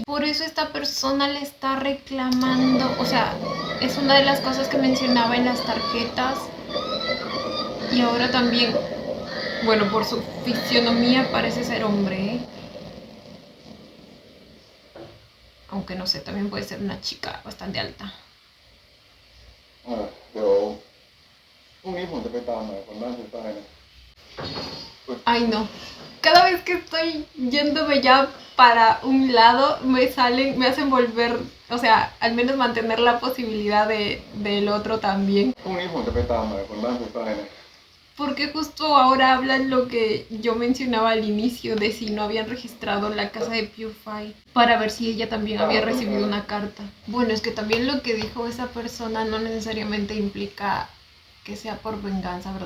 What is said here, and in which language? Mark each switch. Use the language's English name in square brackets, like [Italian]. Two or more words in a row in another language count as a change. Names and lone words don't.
[Spanish] Por eso esta persona le está reclamando. O sea, es una de las cosas que mencionaba en las tarjetas. Y ahora también, bueno, por su fisionomía parece ser hombre, ¿eh? Aunque no sé, también puede ser una chica bastante alta. [Thai] เดี๋ยวพรุ่งนี้ผมจะไปตามหมายคนบ้านคุณป้ายนะ [Spanish] Ay, no. Cada vez que estoy yéndome ya para un lado, me salen, me hacen volver, o sea, al menos mantener la posibilidad del otro también. [Thai] พรุ่งนี้ผมจะไปตามหมายคนบ้านคุณป้ายนะ [Spanish] Porque justo ahora hablan lo que yo mencionaba al inicio de si no habían registrado la casa de PewDiePie para ver si ella también había recibido una carta. Bueno, es que también lo que dijo esa persona no necesariamente implica que sea por venganza, ¿verdad?